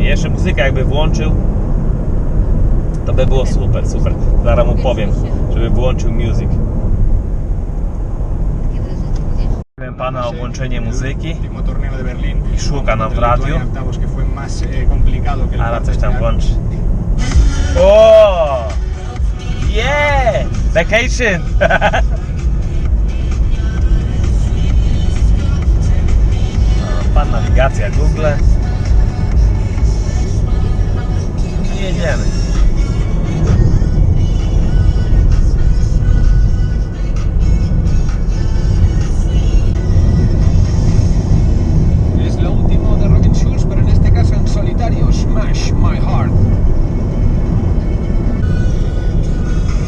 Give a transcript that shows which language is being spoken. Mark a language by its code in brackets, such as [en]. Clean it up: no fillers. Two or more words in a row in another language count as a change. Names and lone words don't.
[pl] Jeszcze muzykę jakby włączył, to by było super. Zaraz mu powiem, żeby włączył music. Prosiłem pana o włączenie muzyki i szuka nam w radiu, ale coś tam włączy. O! [en] Yeah! Vacation! [pl] Pan nawigacja Google. I jedziemy. [es] Es lo último de Robin Schulz, pero en este caso en solitario, Smash My Heart.